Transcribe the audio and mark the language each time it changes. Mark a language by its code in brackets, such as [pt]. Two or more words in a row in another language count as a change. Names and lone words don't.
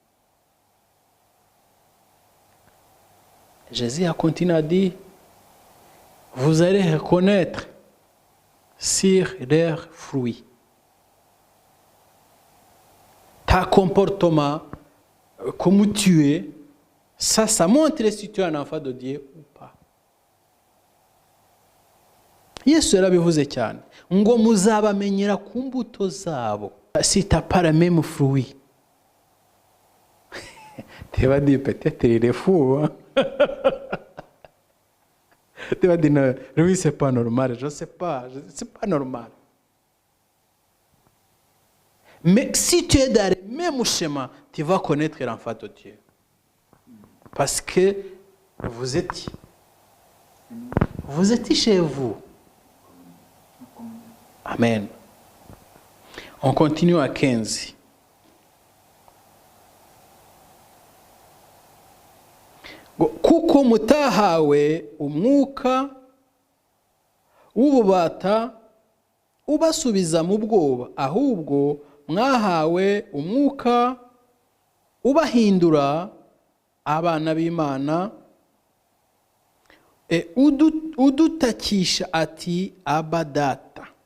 [fr] Jésus a continué à dire, vous allez reconnaître sur leurs fruits. Ta comportement, comme tu es, ça montre si tu es un enfant de Dieu ou pas. [rw] Yesu yarabivuze cyane ngo muzabamenyera ku mbuto zabo. [fr] Si tu n'as pas le même fruit, tu vas dire peut-être il est fou. Hein? Tu vas dire non, lui c'est pas normal, je ne sais pas, c'est pas normal. Mais si tu es dans le même chemin, tu vas connaître l'enfant de Dieu. Parce que vous êtes Vous êtes chez vous. Amen. On continue à 15. [rw] Kuko mutahawe umwuka w'ububata ubasubiza mu bwoba, ahubwo mwahawe umwuka ubahindura abana b'Imana, udutakisha ati Aba Data.